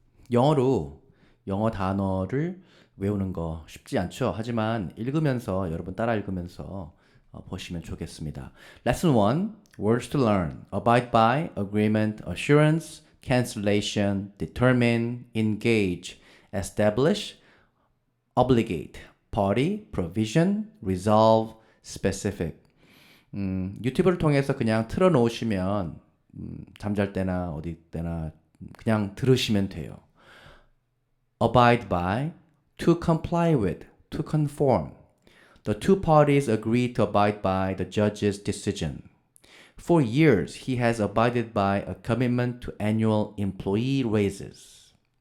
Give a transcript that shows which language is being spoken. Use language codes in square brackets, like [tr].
[ko] 영어로 영어 단어를 외우는 거 쉽지 않죠? 하지만 읽으면서 여러분 따라 읽으면서 보시면 좋겠습니다. [en] Lesson 1. Words to learn. Abide by, agreement, assurance, cancellation, determine, engage, establish, obligate, party, provision, resolve, specific. [ko] 유튜브를 통해서 그냥 틀어놓으시면 잠잘 때나 어디 때나 그냥 들으시면 돼요. [en] Abide by, to comply with, to conform. The two parties agreed to abide by the judge's decision. For years, he has abided by a commitment to annual employee raises.